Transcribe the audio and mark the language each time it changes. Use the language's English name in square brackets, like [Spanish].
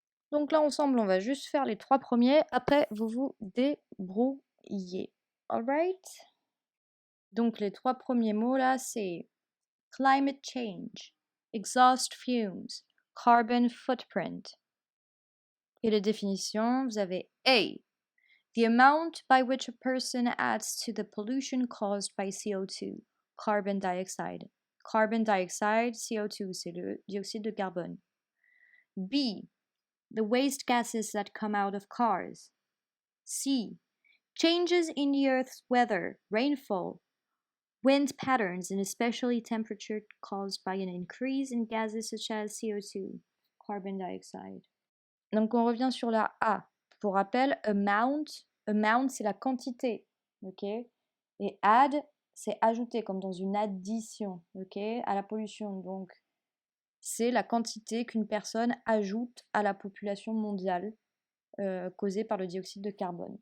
[French] Donc là ensemble on va juste faire les 3 premiers, après vous vous débrouillez. [English] Alright? [French] Donc les 3 premiers mots là c'est [English] climate change, exhaust fumes, carbon footprint. [French] Et les définitions, vous avez A. [English] The amount by which a person adds to the pollution caused by CO2, carbon dioxide. Carbon dioxide, CO2, [French] c'est le dioxyde de carbone. B. [English] The waste gases that come out of cars. C. Changes in the Earth's weather, rainfall, wind patterns, and especially temperature caused by an increase in gases such as CO2, carbon dioxide. [French] Donc on revient sur la A. Pour rappel, amount c'est la quantité, ok? Et add, c'est ajouter, comme dans une addition, ok? À la pollution. Donc c'est la quantité qu'une personne ajoute à la population mondiale causée par le dioxyde de carbone.